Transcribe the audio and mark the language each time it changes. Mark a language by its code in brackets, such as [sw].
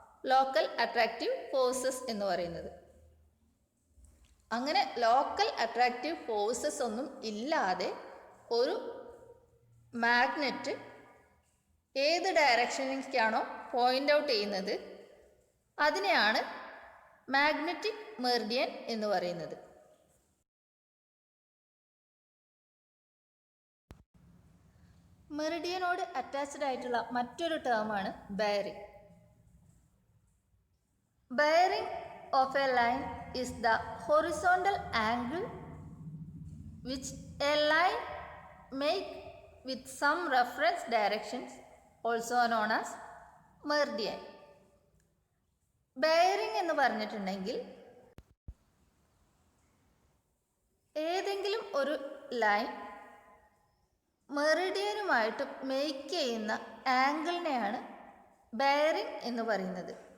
[ml] Local attractive forces എന്ന് പറയുന്നത്. അങ്ങനെ ലോക്കൽ അട്രാക്റ്റീവ് ഫോഴ്സസ് ഒന്നും ഇല്ലാതെ ഒരു മാഗ്നറ്റ് ഏത് ഡയറക്ഷനിലേക്കാണോ പോയിൻ്റ് ഔട്ട് ചെയ്യുന്നത് അതിനെയാണ് മാഗ്നറ്റിക് മെറിഡിയൻ എന്ന് പറയുന്നത്. മെറിഡിയനോട് അറ്റാച്ച്ഡ് ആയിട്ടുള്ള മറ്റൊരു ടേമാണ് bearing. [en] Bearing of a line is the horizontal angle which a line make with some reference directions, also known as meridian. [ml] Bearing എന്ന് പറഞ്ഞിട്ടുണ്ടെങ്കിൽ ഏതെങ്കിലും ഒരു ലൈൻ മെറിഡിയനുമായിട്ട് മേക്ക് ചെയ്യുന്ന ആംഗിളിനെയാണ് ബെയറിംഗ് എന്ന് പറയുന്നത്.